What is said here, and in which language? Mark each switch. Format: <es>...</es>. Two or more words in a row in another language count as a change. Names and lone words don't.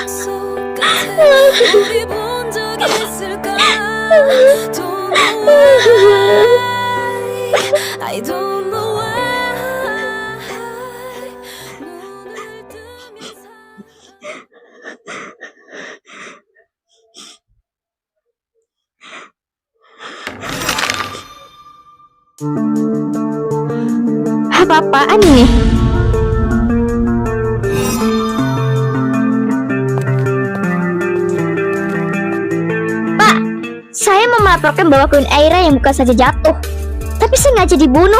<ko>우리 본 적이 있을까?</ko> <en>Don't know why. I don't know why.</en> <ko>눈을 뜨면</ko> <id>Apa-apaan ini? Pak, saya mau melaporkan bahwa Queen Aira yang bukan saja jatuh, tapi sengaja dibunuh.</id>